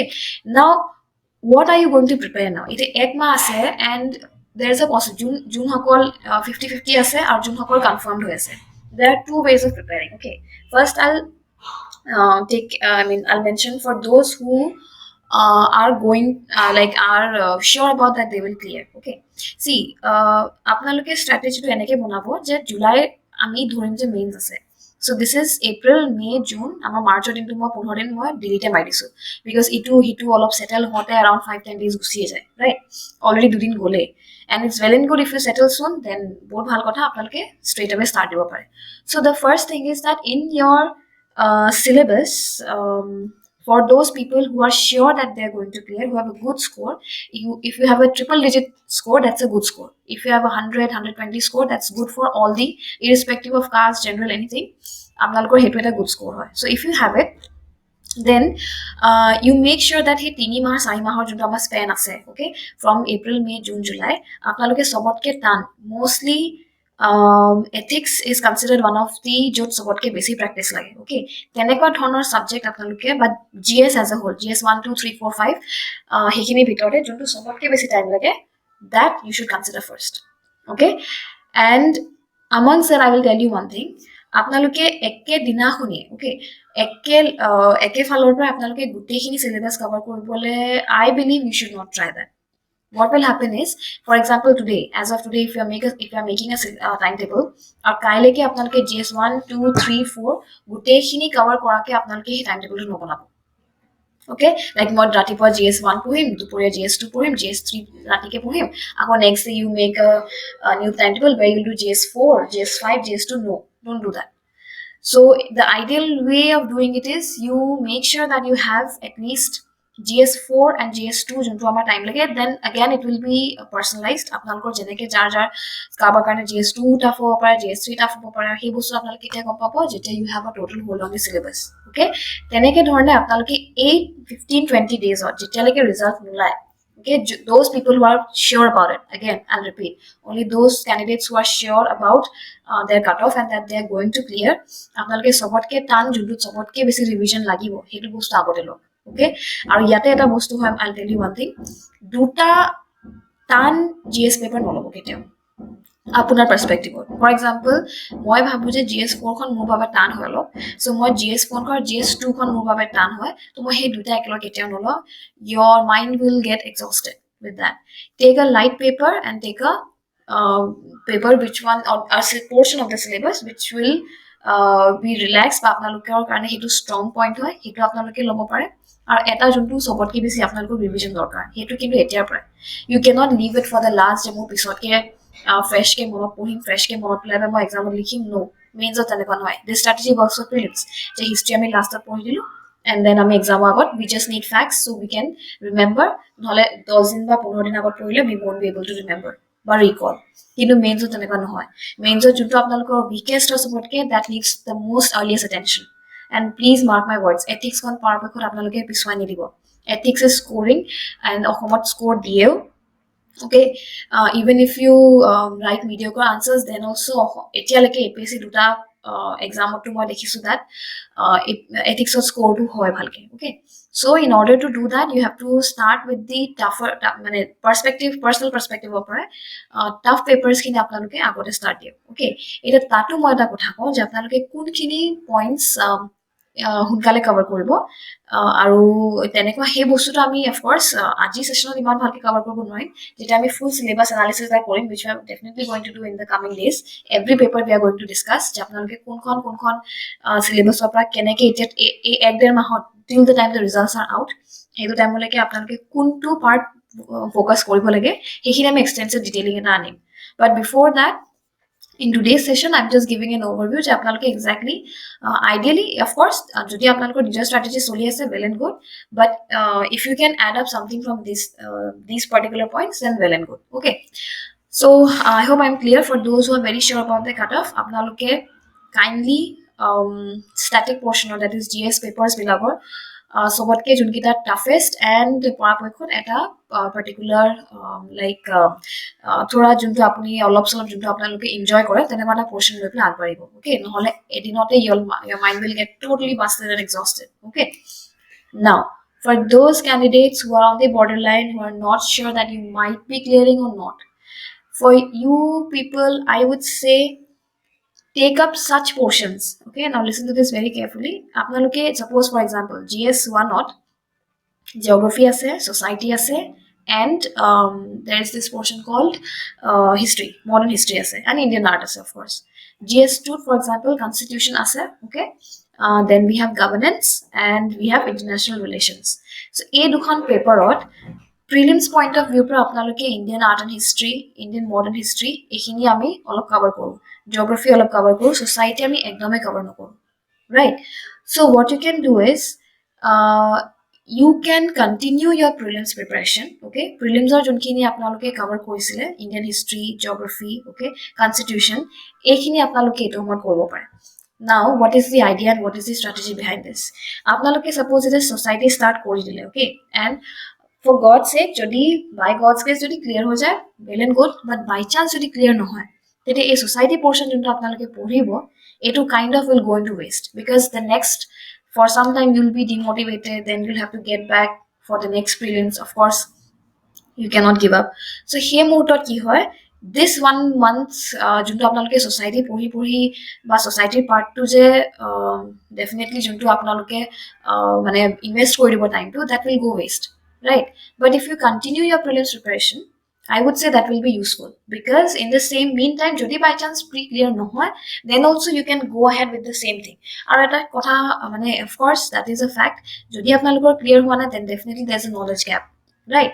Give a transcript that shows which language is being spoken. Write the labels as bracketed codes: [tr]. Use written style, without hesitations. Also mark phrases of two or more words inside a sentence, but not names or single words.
[en] Now what are you going to prepare now? [as] ইটো এক মাহ আছে, [en] and there is a possibility June [as] হকল 50-50 আছে, আৰু June হকল [en] confirmed [as] হৈ আছে. [en] there are two ways of preparing. Okay, first I'll mention for those who are going are sure about that they will clear. Okay, see, [as] আপোনালোকে strategy to এনেকে বনাব যে জুলাই আমি ধৰিম যে মেইনছ আছে, [en] so this is April, May, June, [as] আমাৰ মাৰ্চৰ দিনটো মই 15 দিন মই ডিলিটে মাৰি দিছো, because ইটো হিটো অলপ সেটেল হওঁতে [en] around 5-10 days [as] গুচিয়ে যায়, right? অলৰেডি দুদিন গ'লে, [en] and it's well and good if you settle soon, then [as] বহুত ভাল কথা, আপোনালোকে [en] straight away start [as] দিব পাৰে. [en] So the first thing is that in your syllabus, for those people who are sure that they're going to clear, who have a good score, if you have a triple digit score, that's a good score. If you have 100-120 score, that's good for all the, irrespective of caste, general, anything, [as] আপোনালোকৰ সেইটো এটা [en] good score [as] হয়. [en] So if you have it, then you make sure that he [as] 3 মাহ 4 মাহৰ যোনটো আমাৰ স্পেন আছে, [en] okay, from April, May, June, July, [as] আপোনালোকে সবতকে টান, [en] mostly ethics is considered one of the [as] য'ত সবতকে বেছি practice লাগে, okay, তেনেকুৱা ধৰণৰ subject আপোনালোকে, [en] but GS as a whole, [as] GS 1 2 3 4 5 সেইখিনি ভিতৰতে যোনটো সবতকে বেছি time লাগে, [en] that you should consider first. Okay, and amongst that I will tell you one thing, [as] আপোনালোকে একে দিনাখনি, okay, একে ফালৰ পৰা আপোনালোকে গোটেইখিনি [en] syllabus cover [as] কৰিবলৈ, [en] I believe you should not try that. What will happen is, for example, today, as of today, if you are making a timetable, or [as] কালিলৈকে আপোনালোকে GS 1 2 3 4 গোটেইখিনি [en] cover [as] কৰি আপোনালোকে এই [en] timetable [as] টো নবনাব. [en] Okay, like [as] মই ৰাতিপুৱা GS 1 পঢ়িম, দুপৰীয়া GS 2 পঢ়িম, GS 3 ৰাতিকে পঢ়িম, আকৌ [en] next day you make a new timetable where you do GS 4, GS 5, GS 2. No, don't do that. So the ideal way of doing it is you make sure that you have at least GS4 and GS2 [as] যোনটো আমাৰ টাইম লাগে, [en] then again it will be personalized. [as] আপোনালোকৰ যেনেকে যাৰ যাৰ কাৰোবাৰ কাৰণে GS2 টাফ হ'ব পাৰে, GS3 টাফ হ'ব পাৰে, সেই বস্তু আপোনালোকে কেতিয়া গম পাব, যেতিয়া [en] you have a total hold on the syllabus. [as] Okay, তেনেকে ধৰণে আপোনালোকে 8-15-20 days যেতিয়ালৈকে ৰিজাল্ট নোলায়, [en] okay, those people who are sure about it, again I'll repeat, only those candidates who are sure about their cutoff and that they are going to clear, [as] আপোনালোকে সবতকে টান যোনটো সবতকে বেছি ৰিভিজন লাগিব সেইটো বস্তু আগতে লওক. Okay, আৰু ইয়াতে এটা বস্তু হয়, [en] I'll tell you one thing, [as] দুটা টান GS পেপাৰ নলব কেতিয়াও আপোনাৰ পাৰ্সপেক্টিভত. [en] for example, [as] মই ভাবো যে GS4 খন মোৰ বাবে টান হয় অলপ, so মই GS4 খন GS2 খন মোৰ বাবে টান হয়, তো মই সেই দুটা একেলগে কেতিয়াও নলওঁ. [en] Your mind will get exhausted with that. Take a light paper and take a paper which one, or a portion of the syllabus which will be relaxed, [as] বা আপোনালোকৰ কাৰণে সেইটো [en] strong point [as] হয়, সেইটো আপোনালোকে ল'ব পাৰে. আৰু এটা যোনটো সবতকে বেছি আপোনালোকৰ ৰিভিজন দৰকাৰ, সেইটো কিন্তু এতিয়াৰ পৰা. [en] You cannot leave it for the last, [as] যে মোৰ পিছতকে ফ্ৰেছকে মনত পঢ়িম, ফ্ৰেছকে মনত পেলাই মই এক্সামত লিখিম. নো, মেইনছত তেনেকুৱা নহয়. [en] This strategy works for prelims, [as] যে হিষ্ট্ৰী আমি লাষ্টত পঢ়ি দিলোঁ, [en] and then আমি এক্সামৰ আগত we just need facts so we can remember, [as] নহলে 10 দিন বা 15 দিন আগত পঢ়িলে [en] we won't be able to remember [as] বা recall. কিন্তু মেইনছত তেনেকুৱা নহয়. মেইনছত যোনটো আপোনালোকৰ weakest হয় সবতকে, [en] that needs the most earliest attention. And please mark my words, [as] ethics কোনো পৰাপক্ষত আপোনালোকে পিছুৱাই নিদিব. [en] Ethics is scoring, and অসমত score দিয়েও. Okay, even if you write mediocre answers, then also [as] এতিয়ালৈকে APSC দুটা এক্সামতো মই দেখিছো [en] that ethics score to [as] হয় ভালকে. [en] Okay, so in order to do that, you have to start with the tougher মানে personal perspective পৰা tough papers [as] খিনি আপোনালোকে আগতে [en] start দিয়ক. [as] Okay, এটা তাতো মই এটা কথা কওঁ যে আপোনালোকে কোনখিনি points সোনকালে কভাৰ কৰিব, আৰু তেনেকুৱা সেই বস্তুটো আমি অফকোৰ্স আজি সেশনত ইমান ভালকে কভাৰ কৰিব নোৱাৰিম, যেটা আমি [en] full syllabus analysis [as] কৰিম, [en] which we are definitely going to do in the coming days. Every paper we are going to discuss, [as] যে আপোনালোকে কোনখন সিলেবাসৰ পৰা কেনেকে এতিয়া এই 1-1.5 মাহত [en] till the time the results are out, [as] সেইটো টাইমলৈকে আপোনালোকে কোনটো [en] part focus [as] কৰিব লাগে, সেইখিনি আমি [en] extensive detailing [as] এটা আনিম. [en] But before that, in today's session I'm just giving an overview [as] যে আপোনালোকে [en] exactly ideally of course [as] যদি আপোনালোকৰ নিজৰ [en] strategy [as] চলি আছে, [en] well and good, but if you can add up something from these particular points, then well and good. Okay, so I hope I'm clear. For those who are very sure about the cutoff, [as] আপোনালোকে [en] kindly static portion, that is GS papers [as] বিলাকৰ সবতকে যোনকেইটা [en] toughest and [as] পৰাপক্ষত এটা [en] particular like [as] থোৰা যোনটো আপুনি অলপ চলপ যোনটো আপোনালোকে এনজয় কৰে তেনেকুৱা এটা পৰ্চন লৈ পেলাই আগবাঢ়িব. [en] অ'কে, [as] নহ'লে এদিনতে [en] your mind will get totally busted and exhausted. Okay, now for those candidates who are on the borderline, who are not sure that you might be clearing or not, for you people I would say take up such portions. Okay, now listen to this very carefully. Apnaloke suppose for example GS 1 not geography আছে, society আছে, and there is this portion called history, modern history আছে, and Indian art আছে of course. GS2 for example constitution আছে, okay. Then we have governance and we have international relations. [as] So এই দুখন পেপাৰত [en] prelims point of view [as] পৰা আপোনালোকে [en] Indian art and history, Indian modern history [as] এইখিনি আমি অলপ কভাৰ কৰোঁ, জিঅ'গ্ৰাফী অলপ কভাৰ কৰোঁ, ছ'চাইটি আমি একদমেই কভাৰ নকৰোঁ, [en] right? So what you can do is you can continue your prelims preparation. [as] Okay, prelims ৰ যিখিনি আপোনালোকে cover কৰিছিলে [en] Indian history, geography, [as] okay, constitution এইখিনি আপোনালোকে এইটো সমত কৰিব পাৰে. [en] Now what is the idea and what is the strategy behind this? Apnaloke suppose it is society start [as] কৰি দিলে, [en] okay, and for God's sake jodi by God's grace jodi clear [as] হৈ যায় [en] well and good, but by chance jodi clear [as] নহয় তেতিয়া এই [en] society portion [as] যিটো আপোনালোকে পঢ়িব এইটো [en] kind of will go into waste, because the next for some time you'll be demotivated, then you'll have to get back for the next prelims. Of course you cannot give up. So here [as] মুহূৰ্তত কি হয়, [en] this 1 month [as] যিটো আপোনালোকে society পঢ়ি বা [en] society part [as] টো যে definitely যিটো আপোনালোকে মানে invest কৰি দিব time to, [en] that will go waste, right? But if you continue your prelims preparation, I would say that will be useful, because in the same meantime jodi by chance pre clear [as] নহয়, [en] then also you can go ahead with the same thing. [as] আৰু এটা কথা মানে [en] of course that is a fact, [as] যদি আপোনালোকৰ [en] clear [as] হোৱা নাই [en] then definitely there's a knowledge gap, right?